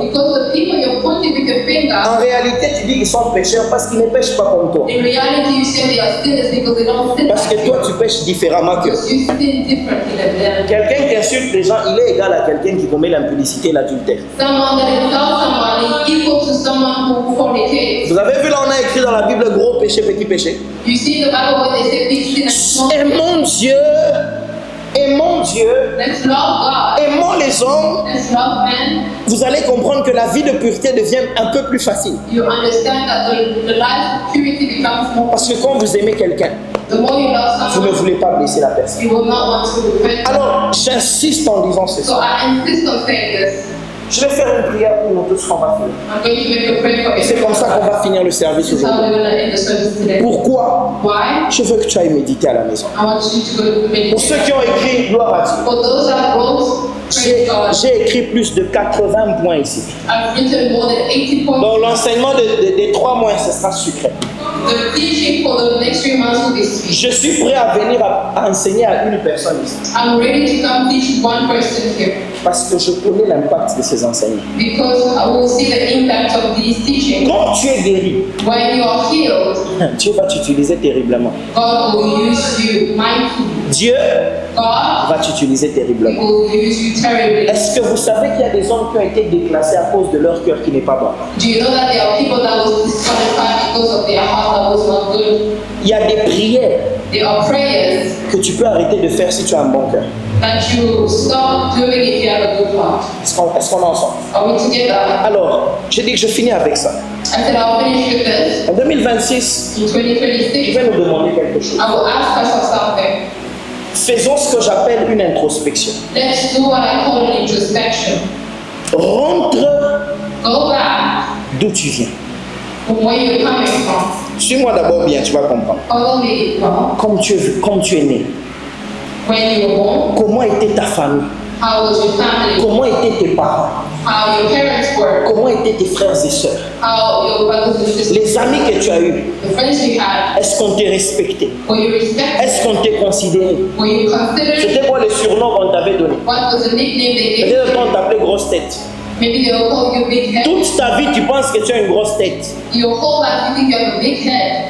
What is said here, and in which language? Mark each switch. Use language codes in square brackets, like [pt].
[en] Because the people you're pointing with your finger, [fr] en réalité, tu dis qu'ils sont pécheurs parce qu'ils ne pêchent pas comme toi. [en] in reality you say they are sinners because they don't sin. [fr] Parce que toi, tu pêches différemment qu'eux. [en] Because you sin differently than them. [fr] Quelqu'un qui insulte les gens, il est égal à quelqu'un qui commet l'impudicité et l'adultère. [en] Someone that insults someone is equal to someone who fornicates. [fr] Vous avez vu là, on a écrit dans la Bible gros péché, petit péché. [en] You see in the Bible when they say big sin and small sin. [fr] Aimons Dieu, [en] Let's love God. [fr] aimons les hommes. [en] Let's love men. [fr] Vous allez comprendre que la vie de pureté devient un peu plus facile. [en] You understand that the life of purity becomes more. [fr] Parce que quand vous aimez quelqu'un, [en] The more you love [fr] vous ne [en] someone, [fr] voulez pas blesser la personne. [en] you will not want to repent. [fr] Alors, j'insiste en disant ceci. [en] So I insist on saying this. [fr] Je vais faire une prière pour nous tous qu'on va finir. [en] I'm going to make a prayer for [fr] Et c'est comme ça qu'on [en] everyone. [fr] va finir le service [en] This is how [fr] aujourd'hui. [en] we're going to end the service today. [fr] Pourquoi? [en] Why? [fr] Je veux que tu ailles méditer à la maison. [en] I want you to go to the [fr] Pour ceux [en] meditation. [fr] qui ont écrit, gloire à Dieu. [en] For those that wrote, praise God. [fr] J'ai écrit plus de 80 points ici. [en] I've written more than 80 points. [fr] Donc l'enseignement des 3 mois, ce sera sucré. [en] The teaching for the next 3 months will be sweet. [fr] Je suis prêt à venir à enseigner à une personne ici. [en] I'm ready to come teach one person here [fr] Parce que je connais l'impact de ces enseignements. [en] because I will see the impact of these teachings. [fr] Quand tu es guéri, [en] When you are healed, [fr] Dieu va t'utiliser terriblement. [en] God will use you mightily. [fr] Dieu [en] God [fr] va t'utiliser terriblement. [en] will use you terribly. [fr] Est-ce que vous savez qu'il y a des hommes qui ont été déclassés à cause de leur cœur qui n'est pas bon? [en] Do you know that there are people that was disqualified because of their heart that was not good? [fr] Il y a des prières [en] There are prayers [fr] que tu peux arrêter de faire si tu as un bon cœur. [en] that you stop doing if you have a good heart. [fr] Est-ce qu'on est ensemble? [en] Are we together? [fr] Alors, j'ai dit que je finis avec ça. [en] I said I'll finish with this. [fr] En 2026, [en] In [fr] je [en] 2026, [fr] vais nous demander quelque chose. [en] I will ask us something. [fr] Faisons ce que j'appelle une introspection. [en] Let's do what I call an introspection. [fr] Rentre [en] Go back [fr] d'où tu viens. [en] from where you're coming from. [fr] Suis-moi d'abord bien, tu vas comprendre. [en] Follow me from [fr] Comme tu es né, [en] when you were born. [fr] comment était ta famille, [en] How was your family? [fr] comment étaient tes parents, [en] How your parents were? [fr] comment étaient tes frères et sœurs, [en] How your brothers and sisters? [fr] les amis que tu as eus, [en] The friends you had? [fr] est-ce qu'on t'est respecté, [en] Were you respected? [fr] est-ce qu'on t'est considéré, [en] Were you considered? [fr] c'était quoi le surnom qu'on t'avait donné, [en] What was the nickname they gave [fr] peut-être [en] you? [fr] qu'on t'appelait grosse tête. [en] Maybe they will call you big head. [fr] Toute ta vie tu penses que tu as une grosse tête [en] Your whole life you think you have a big head